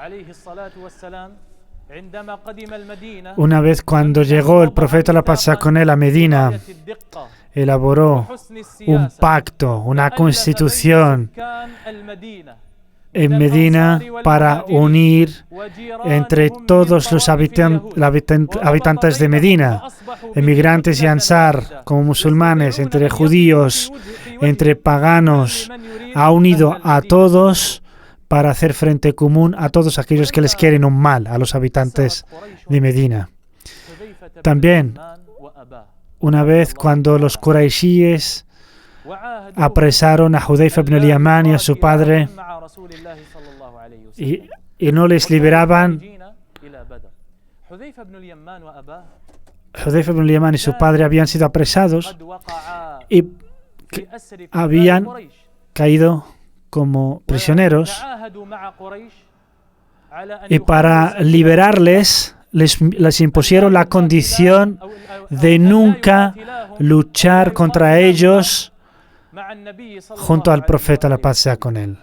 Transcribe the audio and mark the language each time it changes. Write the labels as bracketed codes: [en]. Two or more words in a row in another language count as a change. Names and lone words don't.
[es] Una vez cuando llegó el profeta, la paz con él, a Medina, elaboró un pacto, una constitución en Medina para unir entre todos los habitantes de Medina, emigrantes y ansar, como musulmanes, entre judíos, entre paganos. Ha unido a todos para hacer frente común a todos aquellos que les quieren un mal, a los habitantes de Medina. También, una vez cuando los quraishíes apresaron a Hudayfa ibn al-Yaman y a su padre y no les liberaban, Hudayfa ibn al-Yaman y su padre habían sido apresados y habían caído como prisioneros, y para liberarles les impusieron la condición de nunca luchar contra ellos junto al profeta, la paz sea con él.